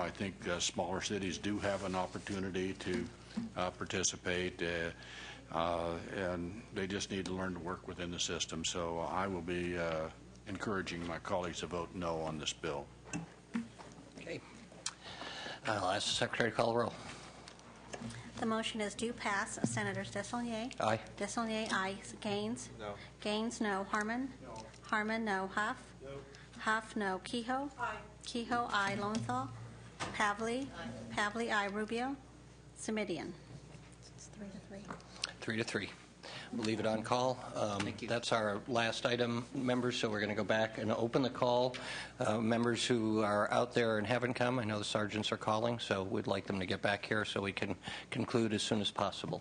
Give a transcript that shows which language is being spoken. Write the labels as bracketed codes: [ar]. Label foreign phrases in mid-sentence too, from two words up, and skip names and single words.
[en] I think smaller cities do have an opportunity to participate, and they just need to learn to work within the system. So I will be encouraging my colleagues to vote no on this bill. Okay. I'll ask the Secretary to call the roll. The motion is due pass. Senators Desaulniers? Aye. Desaulniers, aye. Gaines? No. Gaines, no. Harmon? No. Harmon, no. Huff? No. Huff, no. Kehoe? Aye. Kehoe, aye. Lowenthal? Pavley? Pavley, aye. Rubio? Semidian? It's 3-3. 3-3. We'll leave it on call. Thank you. That's our last item, members, so we're going to go back and open the call. Members who are out there and haven't come, I know the sergeants are calling, so we'd like them to get back here so we can conclude as soon as possible.